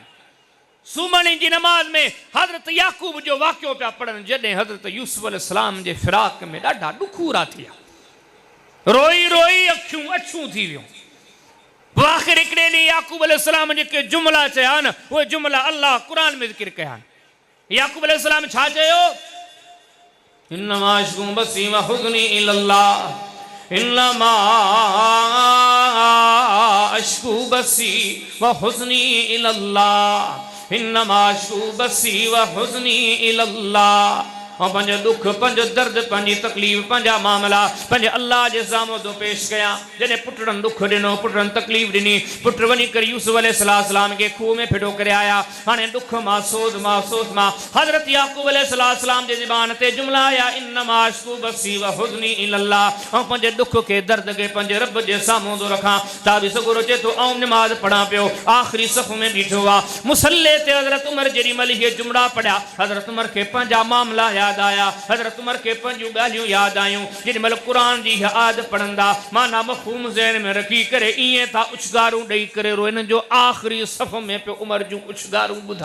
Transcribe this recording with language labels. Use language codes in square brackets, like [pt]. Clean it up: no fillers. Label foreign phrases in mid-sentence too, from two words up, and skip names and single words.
[sd] सुम्हणी जी नमाज में हज़रत याकूब जो वाक़ियो पिया पढ़नि जॾहिं हज़रत यूसुफ अलैहिस्सलाम जे फिराक में ॾाढा ॾुखूरा थिया रोई रोई अखियूं अछूं थी वियूं। आख़िर हिकिड़े ॾींहुं याकूब अलैहिस्सलाम जेके जुमला चया न उहे जुमला अल्लाह क़ुर में ज़िक्र कया आहिनि। याकूब अलैहिस्सलाम छा चयो [ar] إنما أشكو بثي وحزني إلى الله إنما أشكو بثي وحزني إلى الله إنما أشكو بثي وحزني إلى الله. [sd] और पंज दुख पंज दर्द पंजी तकलीफ़ पंजा मामला पंज अल्लाह जे साम्हूं तो पेश कया। जॾहिं पुटनि दुख ॾिनो पुटनि तकलीफ़ ॾिनी पुट वञी करे यूसुफ अलैहिस्सलाम खे खूह में फिटो करे आया। हाणे दुख मां सोज़ मां हज़रत याकूब अलैहिस्सलाम जे ज़बान ते जुमला आया [ar] إنما أشكو بثي وحزني إلى الله. [sd] ऐं पंहिंजे दुख खे दर्द खे पंहिंजे रब जे साम्हूं थो रखां। ताबी सगुर चए थो आऊं नमाज़ पढ़ां पियो आख़िरी सफ़ में बीठो आहे मुसल्ले ते हज़रत उमर जेॾी महिल इहे जुमला पढ़िया हज़रत उमर खे पंहिंजा मामला याद आया। हज़रत उमर के पंजूं ॻाल्हियूं यादि आयूं जेॾी महिल क़ुर जी आयत पढ़ंदा माना मफ़हूम ज़हन में रखी करे ईअं था उछगारूं ॾेई करे रोइनि जो आख़िरी सफ़ में पियो उमर जूं उछगारूं ॿुधां।